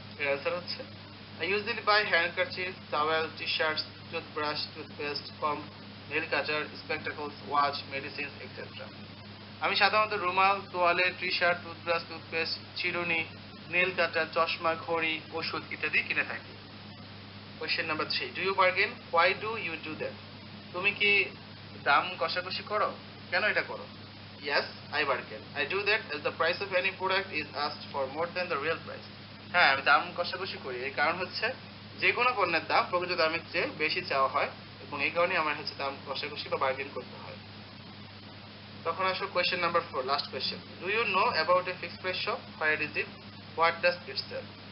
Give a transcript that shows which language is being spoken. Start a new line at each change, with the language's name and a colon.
Bangla: এর অ্যান্সার হচ্ছে
English: I usually buy handkerchief, towel, T-shirts, toothbrush, toothpaste, comb, nail cutter, spectacles, watch, medicines etcetera.
Bangla: আমি সাধারণত রুমাল, তোয়ালে, টি-শার্ট, টুথব্রাশ, টুথপেস্ট, চিরুনি, নেল কাটার, চশমা, ঘড়ি, ওষুধ ইত্যাদি কিনে থাকি।
English: Question number 3, do you bargain, why do you do that?
Bangla: তুমি কি দাম কষাকষি করো? কেন এটা করো?
English: Yes I bargain, I do that as the price of any product is asked for more than the real price.
Bangla: হ্যাঁ, আমি দাম কষাকষি করি, এর কারণ হচ্ছে যে কোনো পণ্যের দাম প্রকৃত দামের চেয়ে বেশি চাওয়া হয় এবং এই কারণে আমার হচ্ছে দাম কষাকষি বা বার্গেন করতে হয়। তখন আসো
English: Question number 4, last question, do you know about a fixed price shop, where is it, what does it sell?